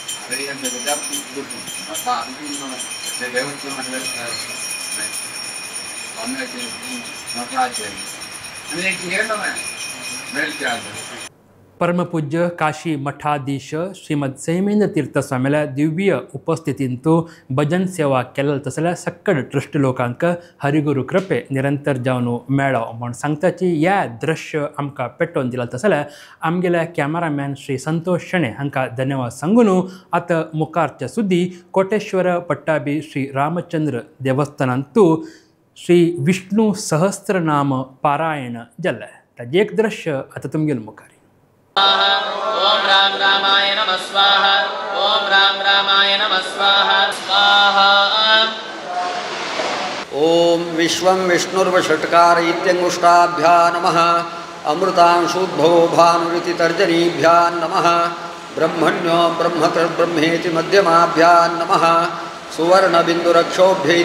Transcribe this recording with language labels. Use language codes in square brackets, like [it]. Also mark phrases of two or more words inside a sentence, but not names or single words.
[kok] परमपूज्य काशी मठाधीश श्रीमद सैमेंद्र तीर्थ स्वामीला दिव्य उपस्थितींतू भजन सेवा केलें तसल्या सक्कड ट्रस्ट लोकांक हरिगुरू कृपे निरंतर जावन मेळो म्हण सांगताची ह्या दृश्य आमकां पेटोवन दिला तसल्या आमगेल्या कॅमेरामॅन श्री संतोष शेणे हांकां धन्यवाद सांगून आतां मुखारच्या सुद्दी कोटेश्वर पट्टाभी श्री रामचंद्र देवस्थानांतू श्री विष्णू सहस्त्रनाम पारायण जाल्लें ताजें एक दृश्य आतां तुमगेल मुखार [sa] ओम राम रामाय नमः स्वाहा ओम राम रामाय नमः स्वाहा स्वाहा ओम विश्वं विष्णुर्वषट्कार इत्यंगुष्टाभ्या नमः अमृतांशुद्भवो भानुरिति तर्जनीभ्या नमः ब्रह्मण्यो ब्रह्मकृद्ब्रह्मेति मध्यमाभ्या नमः सुवर्णबिन्दुरक्षोभ्य